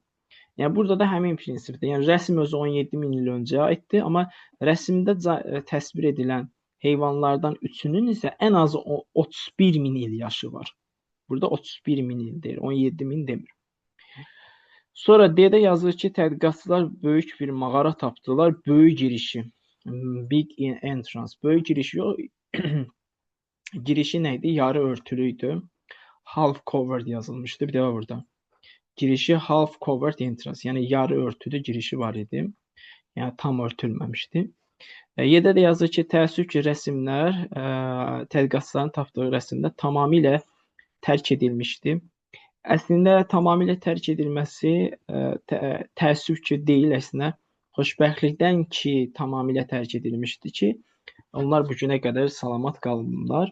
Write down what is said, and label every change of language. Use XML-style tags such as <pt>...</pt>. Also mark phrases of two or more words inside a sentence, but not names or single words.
<az>Yəni burada da həmin prinsipdir. Yəni rəsm özü 17 min il öncəyə aiddir, amma rəsmdə təsvir edilən heyvanlardan üçünün isə ən azı 31 min il yaşı var. Burada 31 min il deyir, 17 min demir. Sonra D-də yazılır ki, tədqiqatçılar böyük bir mağara tapdılar, böyük girişi.</az> <en>Big entrance.</en> <az>Böyük girişi yox. Girişi nə idi? Yarı örtülü idi.</az> <en>Half covered</en> <az>yazılmışdı. Bir də burada.</az> <en>Girişi half covered entrance.</en> <az>Yəni yarı örtülü girişi var idi. Yəni tam örtülməmişdi. Y-də də yazır ki, təəssüf ki, rəsmlər tədqiqatçıların tapdığı rəsmlər tamamilə tərk edilmişdi. Əslində tamamilə tərk edilməsi təəssüf ki, deyil, əslində xoşbəxtlikdən ki, tamamilə tərk edilmişdi ki, onlar bu günə qədər salamat qaldılar.</az>